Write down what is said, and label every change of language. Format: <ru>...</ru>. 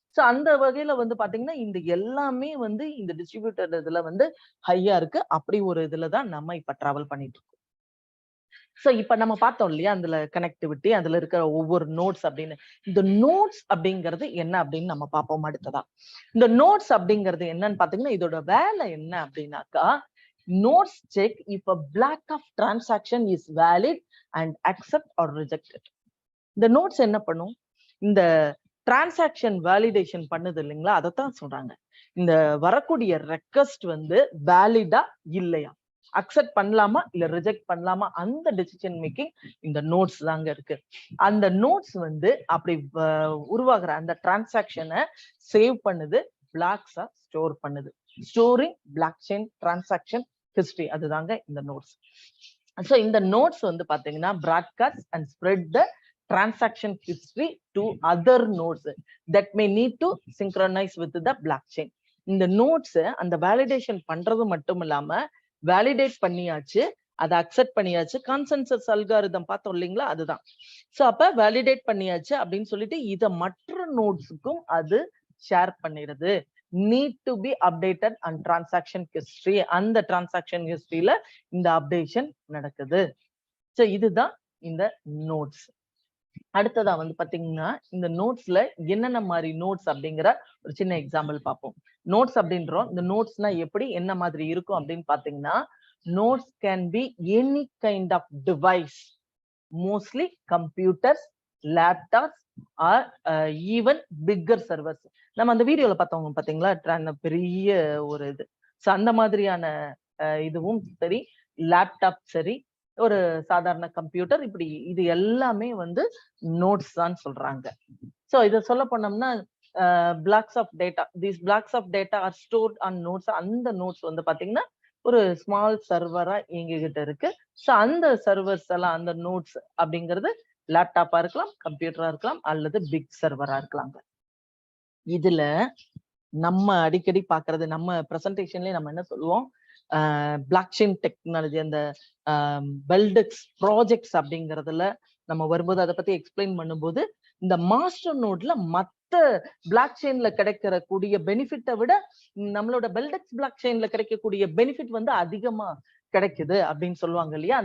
<ta>So அந்த வகையில வந்து பாத்தீங்கன்னா இந்த எல்லாமே வந்து இந்த டிஸ்ட்ரிபியூட்டர் இதுல வந்து ஹையா இருக்கு. அப்படி ஒரு இதுலதான் நம்ம இப்ப டிராவல் பண்ணிட்டு இருக்கோம். சோ இப்ப நம்ம பார்த்தோம் இல்லையா, அதுல கனெக்டிவிட்டி, அதுல இருக்கிற ஒவ்வொரு நோட்ஸ் அப்படின்னு. இந்த நோட்ஸ் அப்படிங்கிறது என்ன அப்படின்னு நம்ம பார்ப்போம் அடுத்ததா. இந்த நோட்ஸ் அப்படிங்கிறது என்னன்னு பாத்தீங்கன்னா இதோட வேலை என்ன அப்படின்னாக்கா,</ta> <en>notes check if a block of transaction is valid and accept or rejected.</en> <ta>இந்த notes என்ன பண்ணும், இந்த டிரான்சாக்ஷன் வேலிடேஷன் பண்ணுது இல்லைங்களா, அதைத்தான் சொல்றாங்க. இந்த வரக்கூடிய ரெக்வெஸ்ட் வந்து வேலிடா இல்லையா, அக்செப்ட் பண்ணலாமா இல்ல ரிஜெக்ட் பண்ணலாமா, அந்த டெசிஷன் மேக்கிங் இந்த நோட்ஸ் தாங்க இருக்கு. அந்த நோட்ஸ் வந்து அப்படி உருவாகிற அந்த டிரான்சாக்ஷனை சேவ் பண்ணுது, பிளாக்ஸா ஸ்டோர் பண்ணுது. Storing block chain transaction history, அதுதாங்க இந்த நோட்ஸ்.</ta> <en>so</en> <ta>இந்த நோட்ஸ் வந்து பாத்தீங்கன்னா</ta> <en>Broadcast and spread the transaction history to other notes that may need to synchronise with the blockchain.</en> <ta>இந்த நோட்ஸ் அந்த வேலிடேஷன் பண்றது மட்டும் இல்லாம வேலிடேட் பண்ணியாச்சு, அதை அக்செப்ட் பண்ணியாச்சு, கான்சென்சஸ் அல்காரிதம் பார்த்தோம் இல்லைங்களா, அதுதான். சோ அப்ப வேலிடேட் பண்ணியாச்சு அப்படின்னு சொல்லிட்டு இத மற்ற நோட்ஸுக்கும் அது ஷேர் பண்ணிடுது.</ta> <en>need to be updated on transaction history.</en> <ta>அந்த transaction historyல இந்த அப்டேஷன் நடக்குது. சோ இதுதான் இந்த நோட்ஸ். அடுத்ததா வந்து பாத்தீங்கன்னா இந்த நோட்ஸ்ல என்னென்ன மாதிரி நோட்ஸ் அப்படிங்கிற ஒரு சின்ன எக்ஸாம்பிள் பார்ப்போம். நோட்ஸ் அப்படின்றோம், இந்த நோட்ஸ்னா எப்படி என்ன மாதிரி இருக்கும் அப்படின்னு பாத்தீங்கன்னா,</ta> <en>Notes can be any kind of device, mostly computers, laptops or even bigger servers.</en> <ta>நம்ம அந்த வீடியோல பார்த்தவங்க பாத்தீங்களா, பெரிய ஒரு இது. சோ அந்த மாதிரியான இதுவும் சரி, லேப்டாப் சரி, ஒரு சாதாரண கம்ப்யூட்டர், இப்படி இது எல்லாமே வந்து நோட்ஸ் தான் சொல்றாங்க.</ta> <en>so</en> <ta>இத சொல்ல போனோம்னா</ta> <en>blocks of data, these blocks of data are stored on nodes.</en> <ta>அந்த நோட்ஸ் வந்து பாத்தீங்கன்னா ஒரு ஸ்மால் சர்வரா எங்ககிட்ட இருக்கு. சோ அந்த சர்வர்ஸ் எல்லாம், அந்த நோட்ஸ் அப்படிங்கிறது லேப்டாப்பா இருக்கலாம், கம்ப்யூட்டரா இருக்கலாம், அல்லது பிக் சர்வரா இருக்கலாங்க. இதுல நம்ம அடிக்கடி பாக்குறது, நம்ம பிரசன்டேஷன்லயே நம்ம என்ன சொல்லுவோம், பிளாக் செயின் டெக்னாலஜி, அந்த பெல்டெக்ஸ் ப்ராஜெக்ட்ஸ் அப்படிங்கறதுல நம்ம வரும்போது அதை பத்தி எக்ஸ்பிளைன் பண்ணும்போது, இந்த மாஸ்டர் நோட்ல மத்த பிளாக் செயின்ல கிடைக்கிற கூடிய பெனிஃபிட்டை விட நம்மளோட பெல்டெக்ஸ் பிளாக் செயின்ல கிடைக்கக்கூடிய பெனிஃபிட் வந்து அதிகமா கிடைக்குது அப்படின்னு சொல்லுவாங்க இல்லையா.</ta>